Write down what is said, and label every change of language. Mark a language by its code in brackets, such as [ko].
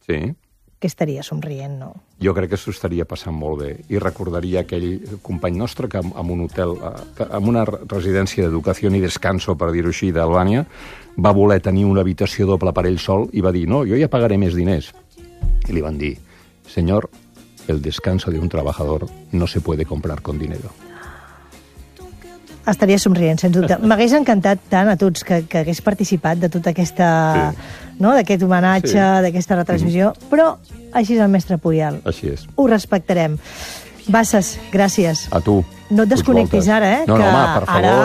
[ca] Sí. Que estaria somrient, no? Jo crec que s'ho estaria passant molt bé i recordaria aquell company nostre que en un hotel, en una residència d'educació i descanso, per dir-ho així, d'Albània, va voler tenir una habitació doble per ell sol i va dir: «No, jo ja pagaré més diners». [es] I li van dir: «Señor, el descanso de un trabajador no se puede comprar con dinero». [ca] Estaria somrient, sens dubte. M'hagués encantat tant a tots que hagués participat de tota aquesta... Sí. No, d'aquest homenatge, sí. D'aquesta retransmissió, però així és el mestre Puyol. Així és. Ho respectarem. Bassas, gràcies. A tu. No et desconnectis ara, eh? No, no, home, per favor,